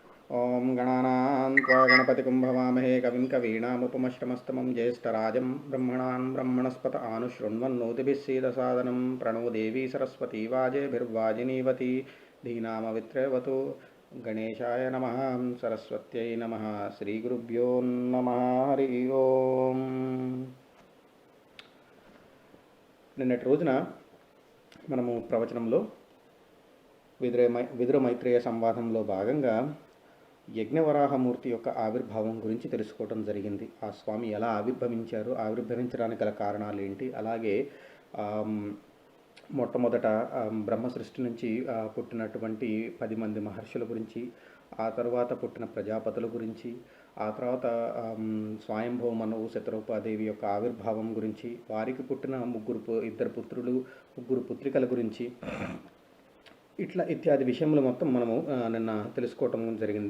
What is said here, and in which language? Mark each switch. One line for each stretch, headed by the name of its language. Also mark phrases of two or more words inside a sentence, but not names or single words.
Sanskrit: ఓం గణానాం త్వా గణపతిం భవామహే కవిం కవీనాముపమశ్రమస్తమం జ్యేష్ఠరాజం బ్రహ్మణాన్ బ్రహ్మణస్పత ఆనుశృణ్వన్నోతిభిः सीदसादनं प्रणो देवी सरस्वती वाजेभिर्वाजिनीवती धीनामवित्रेवतु गणेशाय नमः सरस्वत्यै नमः श्रीगुरुभ्यो नमः हरि ओम.
Telugu: నిన్నటి రోజున మనము ప్రవచనంలో విదుర మైత్రేయ సంవాదంలో భాగంగా యజ్ఞవరాహమూర్తి యొక్క ఆవిర్భావం గురించి తెలుసుకోవడం జరిగింది. ఆ స్వామి ఎలా ఆవిర్భవించారు, ఆవిర్భవించడానికి గల కారణాలు ఏంటి, అలాగే మొట్టమొదట బ్రహ్మ సృష్టి నుంచి పుట్టినటువంటి 10 మంది మహర్షుల గురించి, ఆ తర్వాత పుట్టిన ప్రజాపతుల గురించి, ఆ తర్వాత స్వయంభవ మనవు శతరూపాదేవి యొక్క ఆవిర్భావం గురించి, వారికి పుట్టిన 2 పుత్రులు 3 పుత్రికల గురించి, ఇట్లా ఇత్యాది విషయములు మొత్తం మనము నిన్న తెలుసుకోవటం జరిగింది.